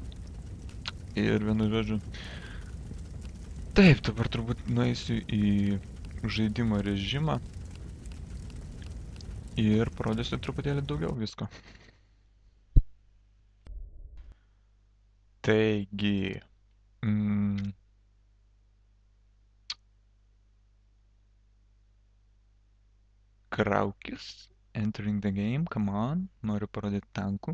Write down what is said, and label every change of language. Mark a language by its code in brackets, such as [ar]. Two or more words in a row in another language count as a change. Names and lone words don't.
[lt] Ir vienu žodžiu, taip, dabar turbūt nueisiu į žaidimo režimą ir parodysiu truputėlį daugiau visko. Taigi, Kraukis, [en] entering the game, come on, [lt] noriu parodyti tankų.